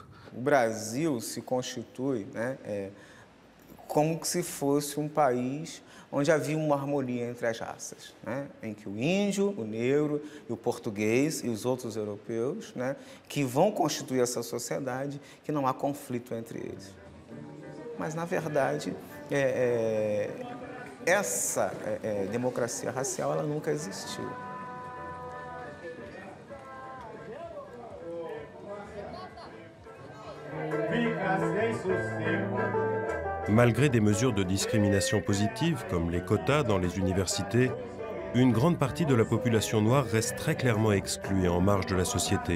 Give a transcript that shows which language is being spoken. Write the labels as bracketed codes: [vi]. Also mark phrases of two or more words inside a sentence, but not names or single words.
[pt] O Brasil se constitui, né, como se fosse um país onde havia uma harmonia entre as raças, né, em que o índio, o negro, e o português e os outros europeus, né, que vão constituir essa sociedade, que não há conflito entre eles. Mas, na verdade, essa democracia racial ela nunca existiu. [fr] Malgré des mesures de discrimination positives, comme les quotas dans les universités, une grande partie de la population noire reste très clairement exclue et en marge de la société.